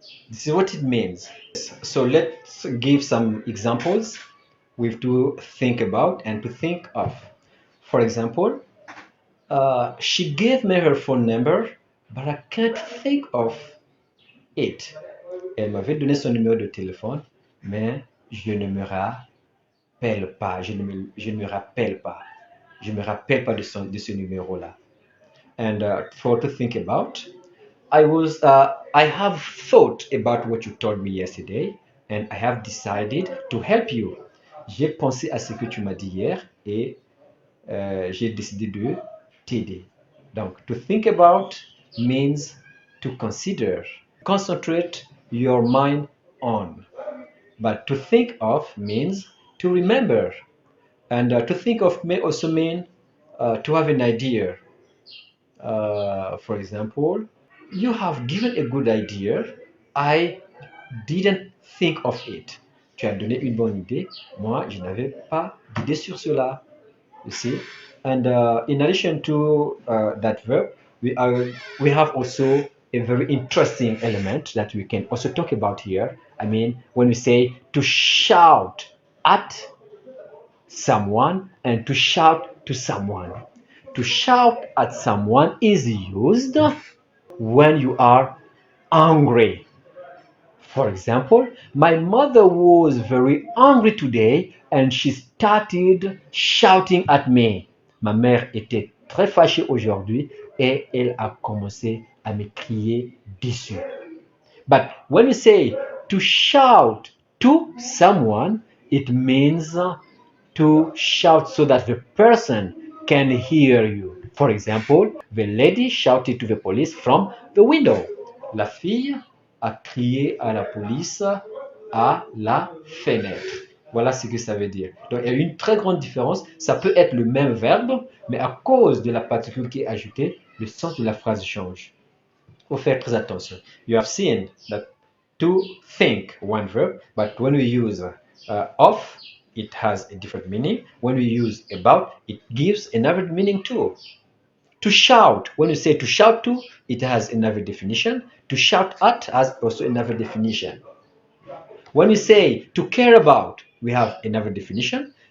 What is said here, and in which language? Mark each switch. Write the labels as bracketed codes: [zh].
[en] This is what it means. So let's give some examples with to think about and to think of. For example, she gave me her phone number, but I can't think of it. [fr] Elle m'avait donné son numéro de téléphone, mais je ne me rappelle pas. Je ne me rappelle pas. Je ne me rappelle pas de ce numéro-là. [en] And for to think about, I have thought about what you told me yesterday, and I have decided to help you. [fr] J'ai pensé à ce que tu m'as dit hier et j'ai décidé de t'aider. Donc, [en] to think about means to consider. Concentrate your mind on. But to think of means to remember. And to think of may also mean to have an idea. For example, you have given a good idea. I didn't think of it. [fr] Tu as donné une bonne idée. Moi, je n'avais pas d'idée sur cela. [en] You see? And in addition to that verb, we have also a very interesting element that we can also talk about here. I mean, when we say to shout at someone and to shout to someone. To shout at someone is used when you are angry. For example, my mother was very angry today and she started shouting at me. [fr] Ma mère était très fâchée aujourd'hui et elle a commencé à me crier dessus. [en] But when you say to shout to someone, it means to shout so that the person can hear you. For example, the lady shouted to the police from the window. [fr] La fille a crié à la police à la fenêtre. Voilà ce que ça veut dire. Donc il y a une très grande différence. Ça peut être le même verbe, mais à cause de la particule qui est ajoutée, le sens de la phrase change. Il faut faire très attention. [en] You have seen that to think, one verb, but when we use of, it has a different meaning. When we use about, it gives another meaning too. To shout, when you say to shout to, it has another definition. To shout at has also another definition. When we say to care about, we have another definition.